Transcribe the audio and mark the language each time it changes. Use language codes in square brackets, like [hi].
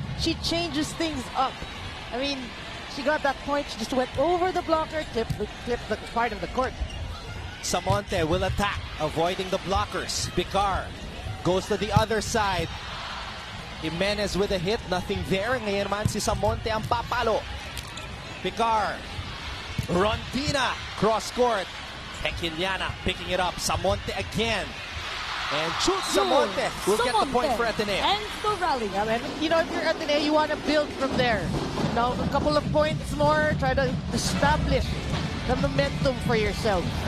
[en] She changes things up. I mean, she got that point. She just went over the blocker, clipped the part of the court. Samonte will attack, avoiding the blockers. Picar goes to the other side. Jimenez with a hit, nothing there. [tl] Ngayon naman si Samonte ang papalo. [en] Picar. Rondina, cross court. Hekiliana picking it up. Samonte again. And Samonte will get the point for Ateneo. And the rally. Yeah, man. You know, if you're Ateneo, you want to build from there. Now, a couple of points more, try to establish the momentum for yourself.